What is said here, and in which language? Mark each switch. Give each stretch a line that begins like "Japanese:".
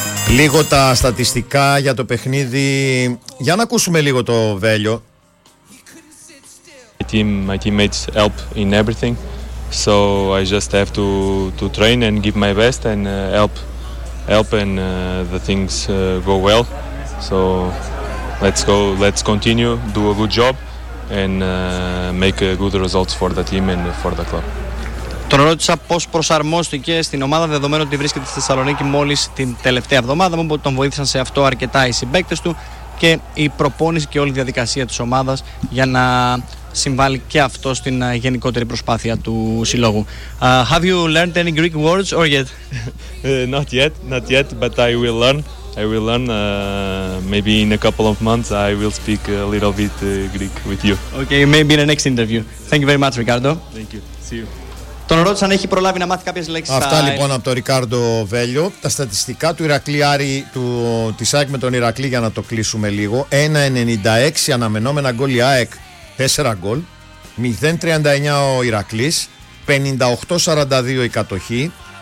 Greek: Λίγο τα στατιστικά για το παιχνίδι. Για να ακούσουμε λίγο το Βέλιο.
English: My teammates help in everything, so I just have to train and give my best and help and the things go well. So let's go, let's continue, do a good job and make good results for the team and for the club.
Greek: Τον ρώτησα πώς προσαρμόστηκε στην ομάδα, δεδομένου ότι βρίσκεται στη Θεσσαλονίκη μόλις την τελευταία εβδομάδα. Μου είπε ότι τον βοήθησαν σε αυτό αρκετά οι συμπαίκτες του και η προπόνηση και όλη η διαδικασία της ομάδας για να συμβάλλει και αυτό στην γενικότερη προσπάθεια του συλλόγου.
English: Have you learned any Greek words or yet? Not yet, but I will learn. I will learn. Maybe in a couple of months I will speak a little bit Greek with you. Okay, maybe in the next interview. Thank you very much, Ricardo. Thank you. See you.
Greek: Τον ρώτησαν αν έχει προλάβει να μάθει κάποιες λέξεις. Αυτά λοιπόν από τον Ρικάρντο Βέλιο. Τα στατιστικά του Ηρακλή Άρη, της ΑΕΚ με τον Ηρακλή, για να το κλείσουμε λίγο. 1-96 αναμενόμενα γκολ η ΑΕΚ, 4 γκολ. 0-39 ο Ηρακλής. 58-42 η κατοχή.